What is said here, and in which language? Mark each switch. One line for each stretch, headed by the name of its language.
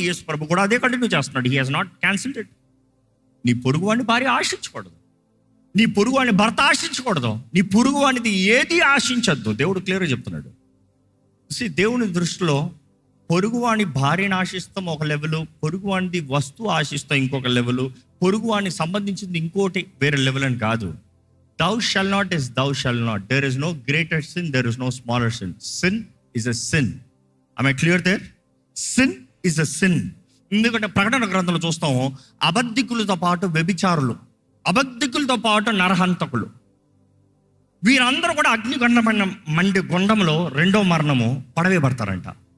Telugu: యేసు ప్రభు కూడా అదే కంటిన్యూ చేస్తున్నాడు.
English: He has not cancelled it.
Telugu: నీ పొరుగువాడిని భార్య ఆశించకూడదు, నీ పొరుగువాడిని భర్త ఆశించకూడదు, నీ పొరుగువాడిది ఏది ఆశించద్దు. దేవుడు క్లియర్గా చెప్తున్నాడు. దేవుని దృష్టిలో పొరుగువాణి భార్యను ఆశిస్తాం ఒక లెవెలు, పొరుగువాణిది వస్తువు ఆశిస్తాం ఇంకొక లెవెలు, పొరుగువాణికి సంబంధించింది ఇంకోటి వేరే లెవెల్ అని కాదు.
English: Thou shall not is thou shall not. There is no greater sin, there is no smaller sin. Sin is a sin. Am I clear there? Sin is a sin.
Telugu: ఎందుకంటే ప్రకటన గ్రంథంలో చూస్తాం, అబద్ధికులతో పాటు వ్యభిచారులు, అబద్ధికులతో పాటు నరహంతకులు, వీరందరూ కూడా అగ్నిగొండమైన గుండంలో రెండో మరణము పడవేయబడతారంట.